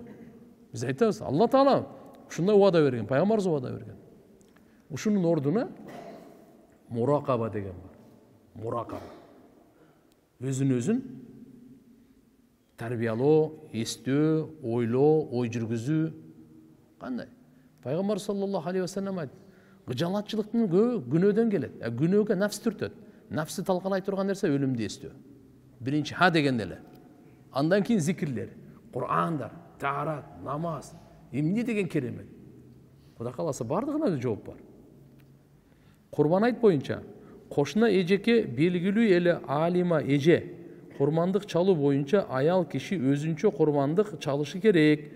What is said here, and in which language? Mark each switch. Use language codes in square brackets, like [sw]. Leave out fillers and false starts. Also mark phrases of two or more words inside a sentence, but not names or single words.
[ky] Биз айтабыз, Алла Таала ушундай убада берген, пайгамбарыбыз убада берген. Ушунун ордуна муракаба деген бар. Муракаба. Өзүн тарбиялоо, эстөө, ойлоо, ой жүргүзүү. Кандай? Пайгамбар [ar] صلى الله عليه وسلم [ky] айтты. Кыжалатчылыктын күнөөдөн келет. Күнөөгө нафс түртөт. Нафсы талкалай турган нерсе өлүмдү эстөө. Биринчи ха дегенде эле. Андан кийин зикирлер, Кур'андар, таарат, намаз, эмне деген керемет. Кудай кааласа бардыгына да жооп бар. Курбан айт боюнча кошуна эжеке белгилүү эле алима эже курмандык чалуу боюнча аял киши өзүнчө курмандык чалышы керек.